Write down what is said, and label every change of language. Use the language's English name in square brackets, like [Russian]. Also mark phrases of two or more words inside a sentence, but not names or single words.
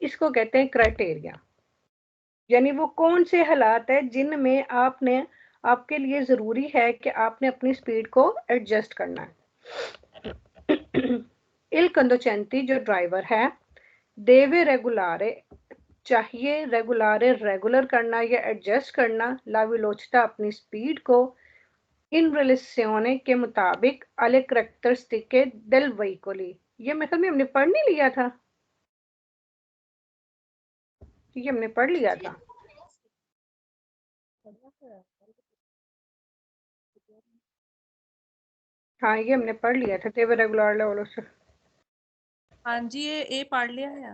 [Hindi] इसको कहते हैं क्राइटेरिया, यानी वो कौन से हालात है जिनमें आपके लिए जरूरी है कि आपने अपनी स्पीड को एडजस्ट करना है। [Italian] il conducente [Hindi] जो ड्राइवर है, [Italian] deve regolare [Hindi] चाहिए रेगुलारे रेगुलर करना या एडजस्ट करना [Italian] la velocità [Hindi] अपनी स्पीड को [Italian] in relazione [Hindi] के मुताबिक [Italian] alle caratteristiche del veicoli। [Hindi] ये मतलब हमने पढ़ नहीं लिया था, ये हमने पढ़ लिया था। हाँ ये हमने पढ़ लिया था, तेवर रेगुलर लेवल से। हाँ जी, ये पढ़ लिया है।